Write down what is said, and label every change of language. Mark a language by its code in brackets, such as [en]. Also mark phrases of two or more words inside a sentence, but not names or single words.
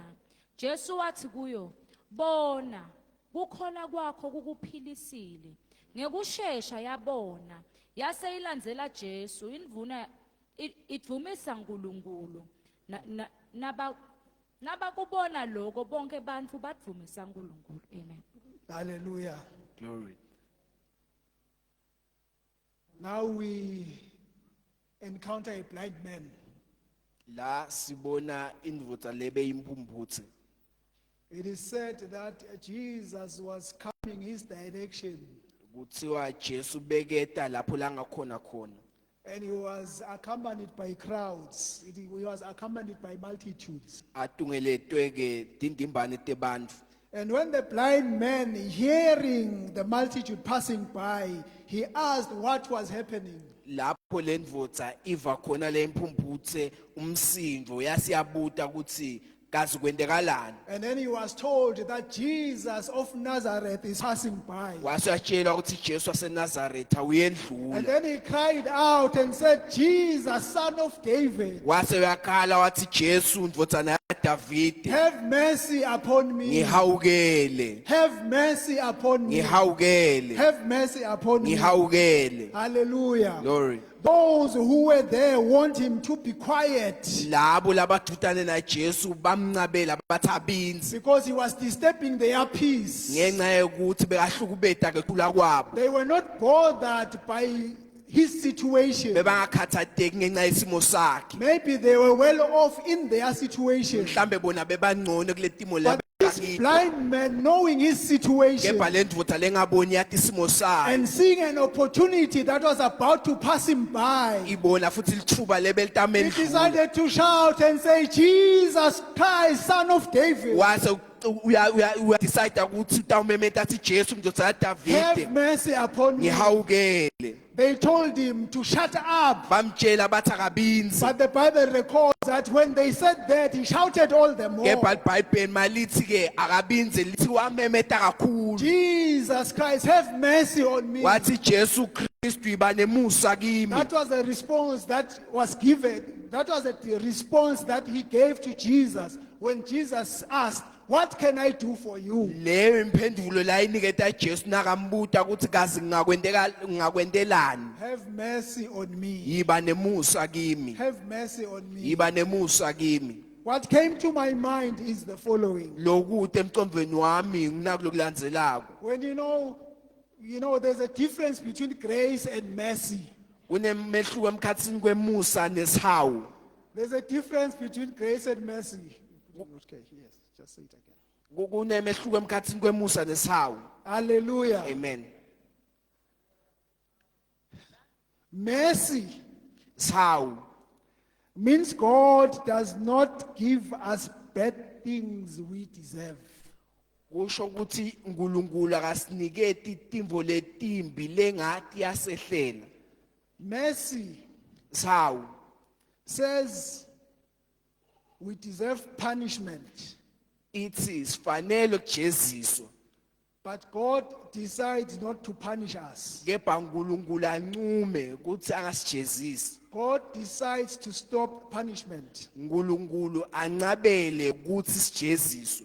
[ss] Jesu wathi kuyo bona kukhona kwakho kukuphilisile ngekusheshsha yabona yase ilandzela Jesu indvuna idvumisa uNkulunkulu nabakubona lokho bonke bantfu badvumisa uNkulunkulu. Amen. Hallelujah. [en] Glory. Now we encounter a blind man. [ss] La sibona indvodza lebe impumphutsi. [en] It is said that Jesus was coming his direction [ss] Kuthiwa Jesu beketa lapho la ngakhona khona. [en] and he was accompanied by crowds. He was accompanied by multitudes. [ss] Atungeletwe ke tindimbane tebantfu. [en] And when the blind man, hearing the multitude passing by, he asked what was happening. [ss] Lapho lendvodza iva khona le impumphutse umsindvo yasiyabuta ukuthi kazi kwendekalani. [en] And then he was told that Jesus of Nazareth is passing by. [ss] Wasiyatshela ukuthi Jesu waseNazaretha uyendlula. [en] And then he cried out and said, Jesus, son of David, [ss] Wase yakhala wathi Jesu ndvodzana yaDavide [en] have mercy upon me. [ss] ngihawukele. [en] Have mercy upon me. [ss] Ngihawukele. [en] Have mercy upon me. [ss] Ngihawukele. [en] Hallelujah. Glory. Those who were there want him to be quiet [ss] Labo labadutane na Jesu bamncabela bathi abinzi [en] because he was disturbing their peace. [ss] ngenxa yokuthi bekahlukubeta ke khula kwabo. [en] They were not bothered by his situation. [ss] Bebangakhathateki ngenxa yesimo sakhe. [en] Maybe they were well off in their situation, [ss] Mhlambe bona bebangcono kuletimo [en] but This blind man, knowing his situation [ss] kepha le ndvodza lengaboni yathi isimo sayo [en] and seeing an opportunity that was about to pass him by, [ss] ibona futhi lithuba [en] he [ss] lebelitameni [en] decided to shout and say, Jesus Christ, Son of David, [ss] wase uyadecide ukuthi utawumemeta athi Jesu mndodana [en] have [ss] kaDavide [en] mercy upon me. [ss] ngihawukele. [en] They told him to shut up. [ss] Bamtshela bathi akabinzi, [en] But the Bible records that when they said that, he shouted all the more. [ss] kepha libhayibheli malithi ke akabinzi lithi wamemeta kakhulu [en] Jesus Christ, have mercy on me. [ss] wathi Jesu Kristu iba nemusa kimi. [en] That was the response that was given. That was the response that he gave to Jesus when Jesus asked, what can I do for you? [ss] Leyo impendulo la iniketa Jesu nakambuta ukuthi kazi ngakwendelani. [en] Have mercy on me. [ss] Yiba nemusa kimi. [en] Have mercy on me. [ss] Yiba nemusa kimi. [en] What came to my mind is the following. [ss] Lokuthi emqondweni wami nginakulokulandzelako. [en] When you know, there's a difference between grace and mercy. [ss] Kunemehluko emkhatsini kwemusa nesihawu. [en] There's a difference between grace and mercy. Okay, yes, just say it again. [ss] Kunemehluko emkhatsini kwemusa nesihawu. [en] Hallelujah. Amen. Mercy [ss] Sihawu [en] means God does not give us bad things we deserve. [ss] kusho ukuthi uNkulunkulu akasiniketi timvo letimbi lengathi yasehlela. [en] Mercy [ss] Sihawu [en] says we deserve punishment, [ss] ithi sifanele ukujeziswa, [en] but God decides not to punish us. [ss] kepha uNkulunkulu ancume ukuthi angasijezisi. [en] God decides to stop punishment. [ss] uNkulunkulu ancabele ukuthi sijeziswe.